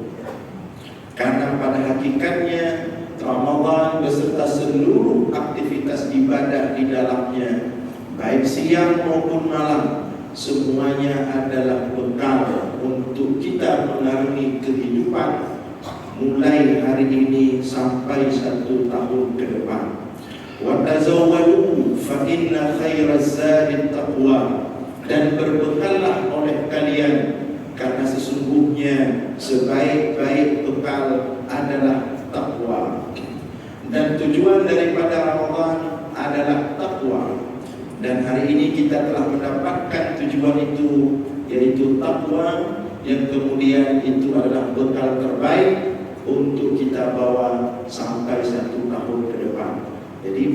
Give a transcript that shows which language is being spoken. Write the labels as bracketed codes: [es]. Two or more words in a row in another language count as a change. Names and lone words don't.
[id] Karena pada hakikatnya Ramadan beserta seluruh aktivitas ibadah di dalamnya, baik siang maupun malam, semuanya adalah bekal untuk kita mengarungi kehidupan mulai hari ini sampai 1 tahun ke depan. [ar] وتزودوا فإن خير الزاد تقوى, [id] dan berbekallah oleh kalian, karena sesungguhnya sebaik-baik bekal adalah takwa. Dan tujuan daripada Ramadan adalah takwa. Dan hari ini kita telah mendapatkan tujuan itu, yaitu takwa, yang kemudian itu adalah bekal terbaik untuk kita bawa sampai 1 tahun ke depan.